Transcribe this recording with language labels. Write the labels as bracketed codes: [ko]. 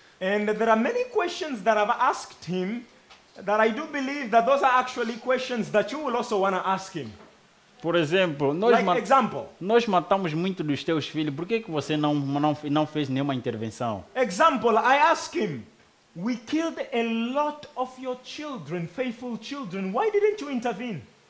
[en] And there are many questions that I've asked him that I do believe that those are actually questions that you will also want to ask him. [pt] Por exemplo, nós matamos muito dos teus filhos, por que você não fez nenhuma intervenção? [en] Example, I asked him, we killed a lot of your children, faithful children, why didn't you intervene?